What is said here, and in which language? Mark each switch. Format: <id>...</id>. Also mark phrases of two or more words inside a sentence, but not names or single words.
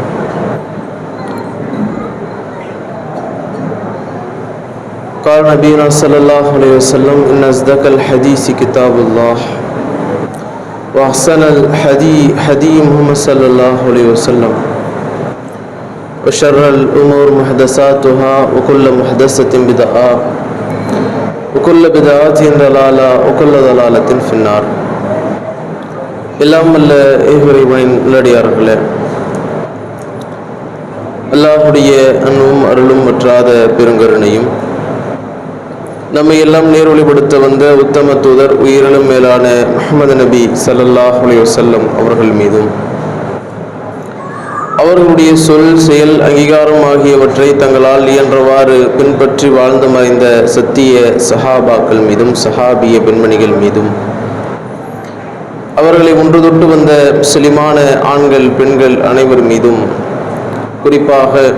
<ar>قال نبينا صلى الله عليه وسلم إن أصدق الحديث كتاب الله وأحسن الهدي محمد صلى الله عليه وسلم وشر الأمور محدثاتها وكل محدثة بدعة وكل بدعة ضلالة وكل ضلالة في النار.</ar> <ta>எல்லாம் வல்ல இறைவனின் நல்லடியார்களே, அல்லாஹ்வுடைய அன்பும் அருளும் வற்றாத பெருங்கருணையும் நம்மை எல்லாம் நேர்வழிப்படுத்த வந்த உத்தம தூதர் உயிரிலும் மேலான முஹம்மது நபி</ta> <ar>صلى الله عليه وسلم</ar> <ta>அவர்கள் மீதும் அவர்களுடைய சொல் செயல் அங்கீகாரம் ஆகியவற்றை தங்களால் இயன்றவாறு பின்பற்றி வாழ்ந்து மறைந்த சத்திய சஹாபாக்கள் மீதும் சஹாபிய பெண்மணிகள் மீதும் அவர்களை ஒன்று தொட்டு வந்த முஸ்லிமான ஆண்கள் பெண்கள் அனைவர் மீதும் குறிப்பாக</ta>